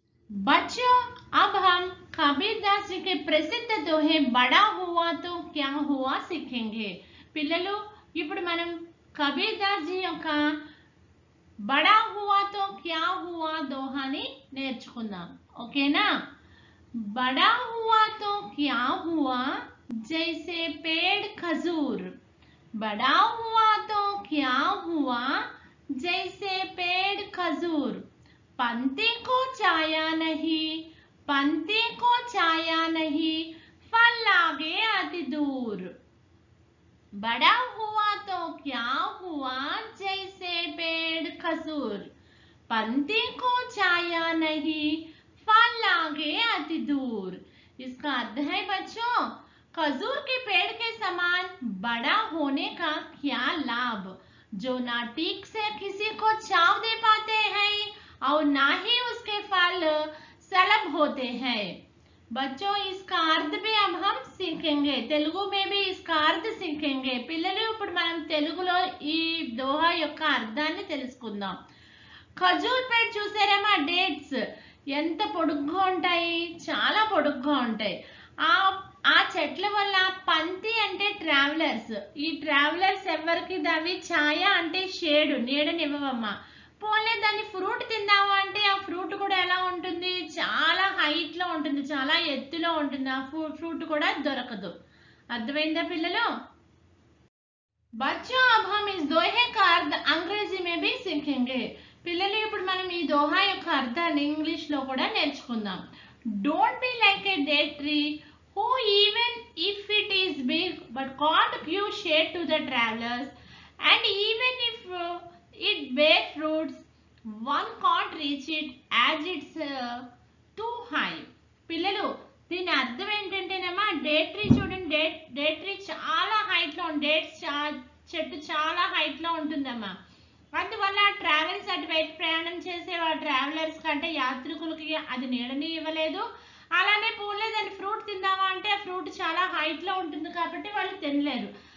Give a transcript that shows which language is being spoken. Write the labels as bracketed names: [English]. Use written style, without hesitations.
[Hindi] बच्चों, अब हम कबीरदास जी के प्रसिद्ध दोहे बड़ा हुआ तो क्या हुआ सीखेंगे. [Telugu] పిల్లలు ఇప్పుడు మనం కబీర్దాస్ జీ యొక్క [Hindi] బడా హువా తో క్యా హువా [Telugu] దోహాని నేర్చుకుందాం. ఓకేనా? [Hindi] बड़ा हुआ तो क्या हुआ जैसे पेड़ खजूर. बड़ा हुआ तो क्या हुआ जैसे पेड़ खजूर. पंक्ति को छाया नहीं, पंक्ति को छाया नहीं, फल लागे अति दूर. बड़ा हुआ तो क्या हुआ जैसे पेड़ खजूर. पंक्ति को छाया नहीं, फल लागे अति दूर. इसका अर्थ है बच्चों, खजूर के पेड़ के समान बड़ा होने का क्या लाभ, जो ना ठीक से किसी को छाव दे पाते हैं और ना ही उसके फल सलभ होते हैं. बच्चों, इसका अर्थ भी अब हम सीखेंगे. తెలుగు में भी इसका अर्थ सीखेंगे. [Telugu] పిల్లలు ఇప్పుడు మనం తెలుగులో ఈ దోహా యొక్క అర్థాన్ని తెలుసుకుందాం. ఖజూర్ పేడ్ చూసారేమా? డేట్స్ ఎంత పొడుగ్గా ఉంటాయి, చాలా పొడుగ్గా ఉంటాయి. ఆ చెట్ల వల్ల పంతి అంటే ట్రావెలర్స్. ఈ ట్రావెలర్స్ ఎవరికి దావి ఛాయ అంటే షేడ్, నీడనివ్వవమ్మా. పోలే దాన్ని ఫ్రూట్ తిందాము అంటే ఆ ఫ్రూట్ కూడా ఎలా ఉంటుంది, చాలా హైట్ లో ఉంటుంది, చాలా ఎత్తులో ఉంటుంది. ఆ ఫ్రూట్ కూడా దొరకదు. అర్థమైందా పిల్లలు? [Hindi] बच्चों, अब हम इस दोहे का अर्थ अंग्रेजी में भी सीखेंगे. [Telugu] పిల్లలు ఇప్పుడు మనం ఈ దోహా యొక్క అర్థాన్ని ఇంగ్లీష్ లో కూడా నేర్చుకుందాం. [English] Don't be like a date tree who even if it is big but can't give shade to the travelers, and even if it bear fruits one can't reach it as it's too high. [Telugu] పిల్లలు, దీని అర్థం ఏంటంటే date tree చూడండి, date tree చాలా హైట్లో చెట్టు చాలా హైట్లో ఉంటుందమ్మా. అందువల్ల ట్రావెల్స్ అటువైపు ప్రయాణం చేసే ట్రావెలర్స్ కంటే యాత్రికులకి అది నీడని ఇవ్వలేదు. అలానే పూలే దాని ఫ్రూట్ తిందామా అంటే ఆ ఫ్రూట్ చాలా హైట్లో ఉంటుంది కాబట్టి వాళ్ళు తినలేరు.